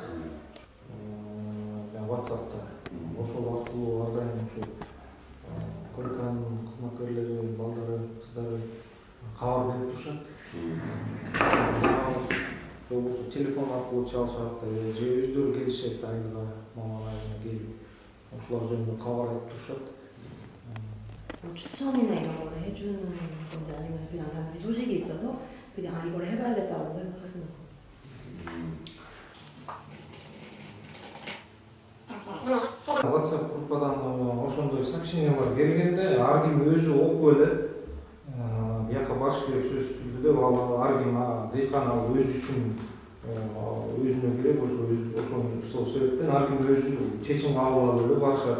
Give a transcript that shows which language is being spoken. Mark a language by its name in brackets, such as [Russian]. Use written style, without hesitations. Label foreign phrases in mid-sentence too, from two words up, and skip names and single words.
[Kyrgyz] WhatsApp'та ошол аркылуу ар дайым ушу Койканын кызматкерлери, балдары, кыздары кабар берип турушат. Же болбосо телефон аркылуу чалышат, же өздөрү келишет айылга, маман айылына келип ошолор жөнүндө кабар айтып турушат. [Korean] 추천이나 이런 거를 해주는 건지 아니면 그냥 단지 소식이 있어서 그냥 이걸 해봐야겠다고 생각하시는 건가요? [Kyrgyz] WhatsApp группадан ошондой сообщениялар келгенде ар ким өзү окуп эле бияка барыш керек сөзсүз түрдө деп ар ким дыйкан ал өзү үчүн өзүнө керек ошол себептен ар ким өзү чечим кабыл алып эле барышат.